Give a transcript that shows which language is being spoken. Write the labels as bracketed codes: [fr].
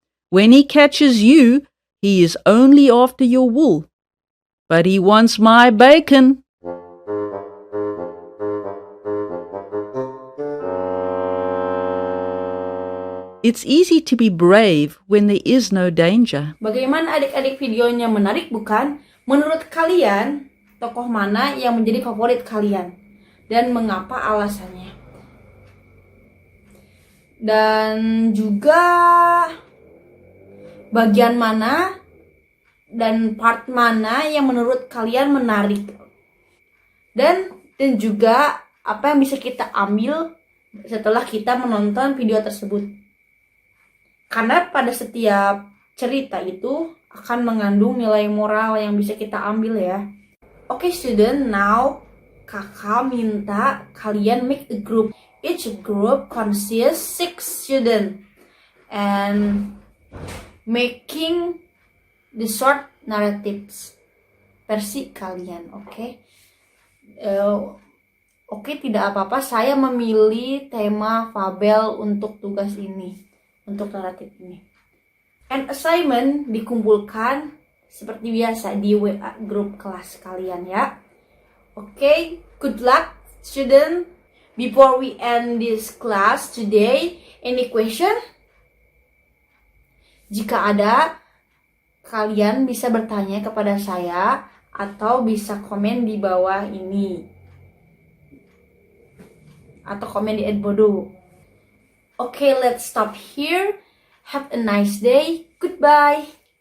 [en] "When he catches you, he is only after your wool, but he wants my bacon." It's easy to be brave when there is no danger. [id] Bagaimana adik-adik videonya menarik bukan? Menurut kalian, tokoh mana yang menjadi favorit kalian? Dan mengapa alasannya? Dan juga bagian mana dan part mana yang menurut kalian menarik? Dan juga apa yang bisa kita ambil setelah kita menonton video tersebut? Karena pada setiap cerita itu akan mengandung nilai moral yang bisa kita ambil ya. Oke [en] student, now [id] kakak minta kalian [en] make a group. Each group consists 6 students and making the short narratives [id] versi kalian, oke? Oke, tidak apa-apa, saya memilih tema fabel untuk tugas ini, untuk naratif ini. [en] And assignment [id] dikumpulkan seperti biasa di WA grup kelas kalian ya. [en] Oke, good luck student. Before we end this class today, any question? [id] Jika ada, kalian bisa bertanya kepada saya atau bisa komen di bawah ini. Atau komen di Edmodo. [en] Okay, let's stop here. Have a nice day. Goodbye.